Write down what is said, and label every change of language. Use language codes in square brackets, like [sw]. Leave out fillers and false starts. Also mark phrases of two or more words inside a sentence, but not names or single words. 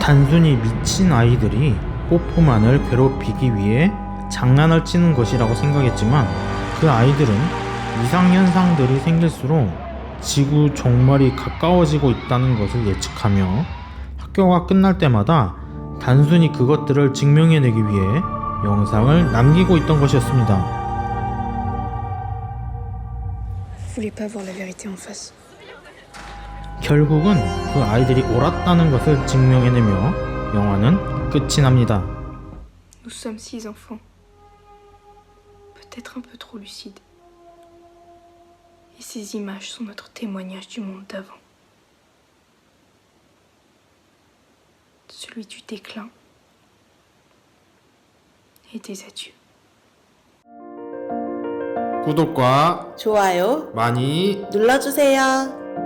[ko] 단순히 미친 아이들이 호프만을 괴롭히기 위해 장난을 치는 것이라고 생각했지만 그 아이들은 이상현상들이 생길수록 지구 종말이 가까워지고 있다는 것을 예측하며 학교가 끝날 때마다 단순히 그것들을 증명해내기 위해 영상을 남기고 있던 것이었습니다. [fr] Voulez pas voir la vérité en face. [ko] 결국은 그 아이들이 옳았다는 것을 증명해내며 영화는 끝이 납니다. [fr] Nous sommes 6 enfants. Peut-être un peu trop lucides. Et ces images sont notre témoignage du monde d'avant. Celui du déclin et des adieux. [ko] 구독과 좋아요 많이 눌러주세요.